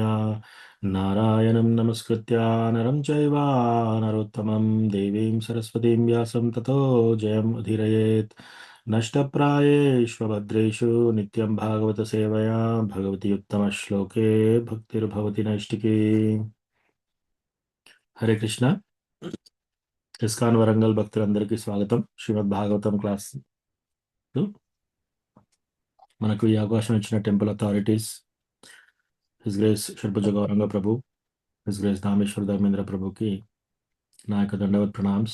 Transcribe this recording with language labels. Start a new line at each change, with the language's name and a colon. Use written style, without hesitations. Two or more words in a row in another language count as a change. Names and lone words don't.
Sanskrit: नारायणं नमस्कृत्य नरं चैव नरोत्तमं देवीं सरस्वतीं व्यासं ततो जयम् उदीरयेत्। नष्टप्रायेषु भद्रेषु नित्यं भागवत सेवया भगवति उत्तमश्लोके भक्तिर्भवति नैष्टिकी।
Telugu: హరే కృష్ణ. ఇస్కాన్ వరంగల్ భక్తులందరికీ స్వాగతం. శ్రీమద్ భాగవతం క్లాస్ మనకు ఈ అవకాశం ఇచ్చిన
English: temple authorities, His Grace
Telugu: షడ్భుజ గౌరంగ ప్రభు,
English: His Grace
Telugu: దామేశ్వర ధర్మేంద్ర ప్రభుకి నా యొక్క దండవత్ ప్రణామ్స్.